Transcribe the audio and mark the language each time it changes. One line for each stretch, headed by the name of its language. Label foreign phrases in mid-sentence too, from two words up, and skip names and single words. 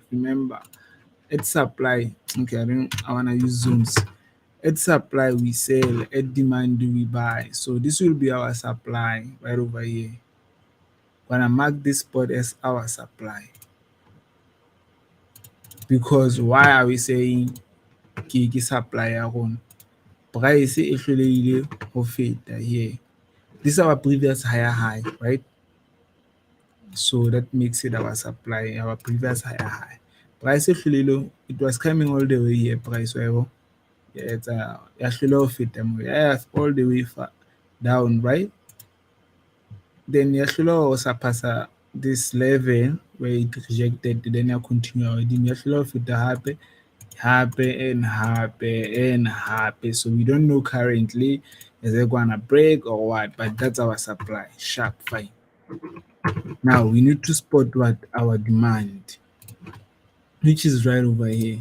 English: Remember, at supply. Okay, I wanna use zooms. At supply we sell. At demand we buy. So this will be our supply right over here. Gonna mark this spot as our supply. Because why are we saying ke supply
Southern Sotho: ya rona? Price e hlolehile ho feta here.
English: This is our previous higher high, right? So that makes it our supply, our previous higher high.
Southern Sotho: Price e hlolehile,
English: it was coming all the way here, price wa. Yeah, it's
Southern Sotho: ya hloleha ho feta mo.
English: Yeah, all the way far down, right? Then
Southern Sotho: ya hloleha ho surpassa
English: this level where it rejected, then ya continue hodimo.
Southern Sotho: Ya hloleha ho feta hape
English: and happy and happy. So we don't know currently is it gonna break or what, but that's our supply. Sharp, fine. Now we need to spot what our demand, which is right over here.